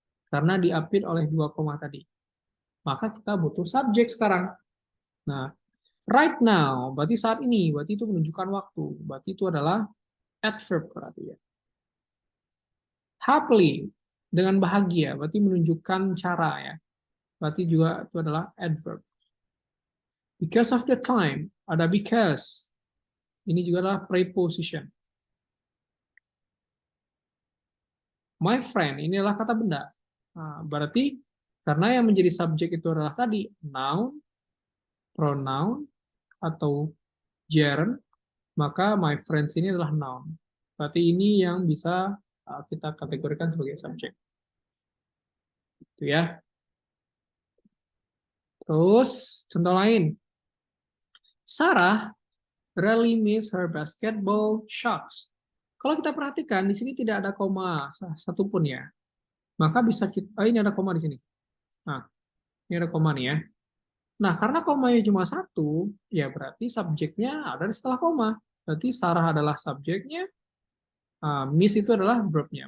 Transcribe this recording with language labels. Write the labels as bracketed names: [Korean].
[Indonesian] Karena diapit oleh 2 koma tadi. Maka kita butuh subjek sekarang. Nah, right now, berarti saat ini, berarti itu menunjukkan waktu. Berarti itu adalah adverb berarti ya. Happily, dengan bahagia, berarti menunjukkan cara ya. Berarti juga itu adalah adverb. [English] Because of the time, [Indonesian] ada [English] because. [Indonesian] Ini juga adalah preposition. My friend, ini adalah kata benda. Nah, berarti karena yang menjadi subjek itu adalah tadi noun, pronoun, atau gerund, maka my friends ini adalah noun. Berarti ini yang bisa kita kategorikan sebagai subjek. Itu ya. Terus contoh lain. [English] Sarah really miss her basketball shots. [Indonesian] Kalau kita perhatikan di sini tidak ada koma satupun ya. Maka bisa kita, ini ada koma di sini. Nah, ini ada koma nih ya. Nah, karena komanya cuma satu, ya berarti subjeknya ada di setelah koma. Berarti Sarah adalah subjeknya, miss itu adalah verb-nya.